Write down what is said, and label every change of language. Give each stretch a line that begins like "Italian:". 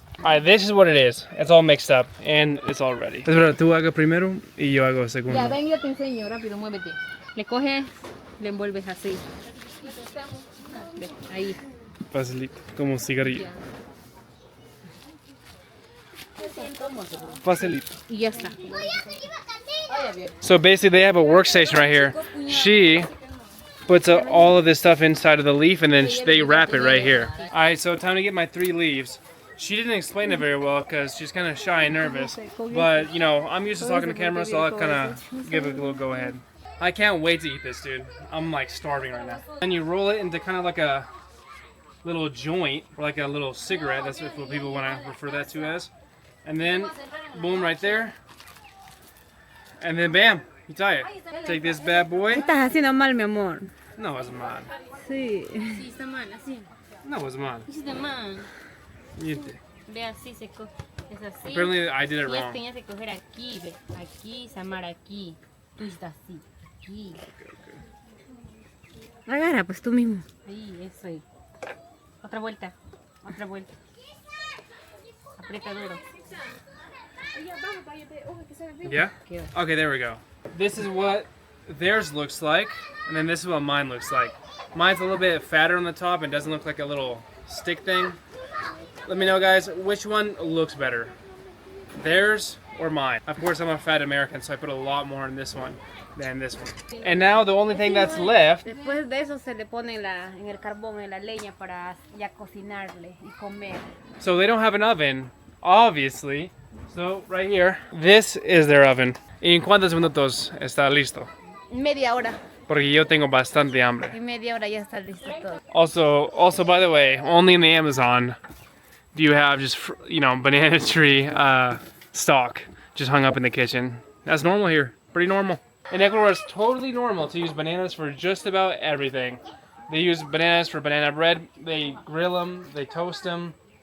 English: Alright, this is what it is. It's all mixed up and it's all ready.
Spanish: Espera, tú hagas primero y yo hago segundo. Ya, ven, yo te enseño, rápido, muévete. Le coges, le envuelves así. Ahí. Facilito, como cigarrillo. Facilito. Y ya está.
English: So basically they have a workstation right here. She puts all of this stuff inside of the leaf and then they wrap it right here. Alright, so time to get my 3 leaves. She didn't explain it very well because she's kind of shy and nervous. But, I'm used to talking to camera, so I'll kind of give it a little go ahead. I can't wait to eat this, dude. I'm like starving right now. And you roll it into kind of like a little joint, or like a little cigarette. That's what people want to refer that to as. And then, boom, right there. And then bam, you tie it. Take this bad boy.
Spanish: Estás haciendo mal, mi amor.
English: No, it's mine.
Spanish: Sí. Sí, está mal, así.
English: No, it's mine.
Spanish: Sí, está mal. Ve así, se coge. Es así.
English: Apparently, I did it
Spanish: Y
English: wrong.
Spanish: tenías que coger aquí, ve. Aquí, Samar, aquí. Tú estás así. Aquí. Agarra, pues tú mismo. Ahí, eso ahí. Otra vuelta. Otra vuelta. Aprieta duro.
English: Yeah? Okay, there we go. This is what theirs looks like, and then this is what mine looks like. Mine's a little bit fatter on the top and doesn't look like a little stick thing. Let me know, guys, which one looks better, theirs or mine. Of course, I'm a fat American, so I put a lot more in this one than this one. And now the only thing that's left.
Spanish: Después de eso se le pone en el carbón, en la leña para ya cocinarle y comer.
English: So they don't have an oven, obviously. So right here, this is their oven.
Spanish: ¿Y en cuántos minutos está listo? Media hora. Porque yo tengo bastante hambre. En media hora ya está listo todo.
English: Also, by the way, only in the Amazon do you have just, banana tree stock just hung up in the kitchen. That's normal here. Pretty normal. In Ecuador, it's totally normal to use bananas for just about everything. They use bananas for banana bread. They grill them. They toast them.